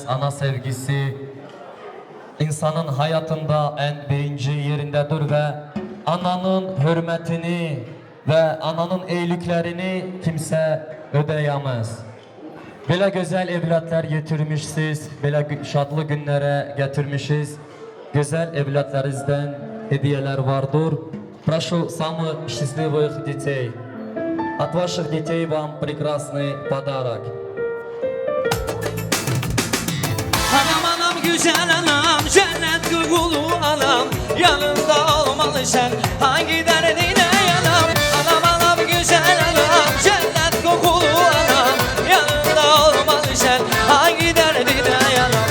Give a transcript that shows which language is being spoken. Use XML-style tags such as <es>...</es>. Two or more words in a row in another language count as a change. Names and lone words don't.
<tr>Ana sevgisi insanın hayatında en birinci yerindedir ve ananın hürmetini ve ananın iyiliklerini kimse ödeyemez. Böyle güzel evlatlar getirmişsiniz, böyle şadlı günlere getirmişiz. Güzel evlatlarınızdan hediyeler vardır.</tr> <ru>Прошу самых счастливых детей. От ваших детей вам прекрасный подарок.</ru> <az>Anam anam güzel anam, cennet kokulu anam, yanında olmalı sen, hangi derdine yanam. Anam anam güzel anam, cennet kokulu anam, yanında olmalı sen, hangi derdine yanam.</az>